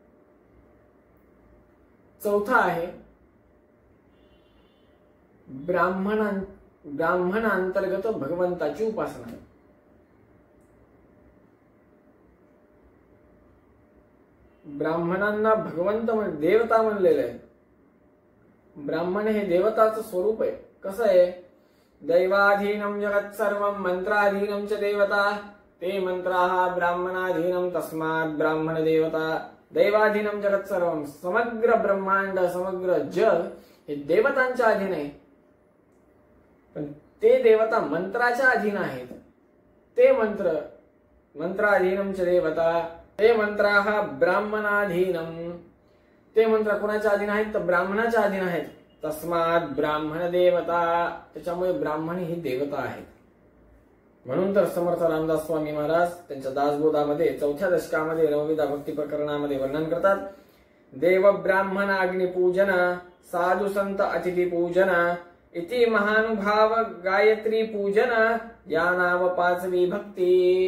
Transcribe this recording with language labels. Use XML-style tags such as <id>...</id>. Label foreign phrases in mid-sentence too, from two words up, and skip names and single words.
<mr>चौथा आहे ब्राह्मण अंतर्गत भगवंताची उपासना. ब्राह्मणांना भगवंत देवता म्हणलेलं आहे. ब्राह्मण हे देवताचं स्वरूप आहे. कसं आहे,</mr> <sa>दैवाधीनम जगत सर्वम मंत्राधीनम च देवता ते मंत्राः ब्राह्मणाधीनम तस्मात् ब्राह्मण देवता. दैवाधीनम जगत सर्वम,</sa> <mr>समग्र ब्रह्मांड समग्र जग हे देवतांच्या अधीन आहे. पण ते देवता मंत्राच्या अधीन आहेत.</mr> <sa>ते मंत्राधीनम च देवता ते मंत्राः ब्राह्मणाधीनम.</sa> <mr>ते मंत्र कोणाच्या अधीन आहेत, तर ब्राह्मणाच्या अधीन आहेत.</mr> <sa>तस्मात् ब्राह्मण देवता,</sa> <mr>त्याच्यामुळे ब्राह्मण ही देवता आहेत. म्हणून तर समर्थ रामदास स्वामी महाराज त्यांच्या दासबोधामध्ये 4थ्या दशकामध्ये नवविधा भक्ती प्रकरणामध्ये वर्णन करतात. देव ब्राह्मण अग्निपूजन साधु संत अतिथी पूजन इति महानुभाव गायत्री पूजन या नाव 5वी भक्ती.</mr>